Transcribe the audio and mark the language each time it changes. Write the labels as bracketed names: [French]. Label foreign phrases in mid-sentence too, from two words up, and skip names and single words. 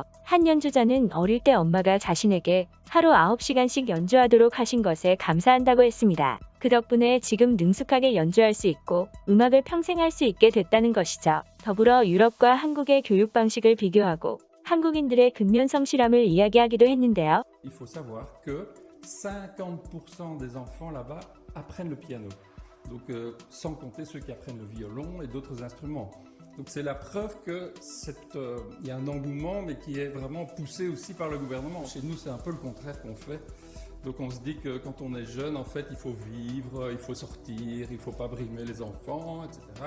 [Korean] 한 연주자는 어릴 때 엄마가 자신에게 하루 9시간씩 연주하도록 하신 것에 감사한다고 했습니다. 그 덕분에 지금 능숙하게 연주할 수 있고 음악을 평생 할 수 있게 됐다는 것이죠. 더불어 유럽과 한국의 교육 방식을 비교하고 한국인들의 근면 성실함을 이야기하기도 했는데요. [French] Il faut savoir que 50% des enfants là-bas apprennent le piano. Donc sans compter ceux qui apprennent le violon et d'autres instruments. Donc c'est la preuve que y a un engouement mais qui est vraiment poussé aussi par le gouvernement. Chez nous c'est un peu le contraire qu'on fait. Donc on se dit que quand on est jeune en fait il faut vivre, il faut sortir, il faut pas brimer les enfants, etc.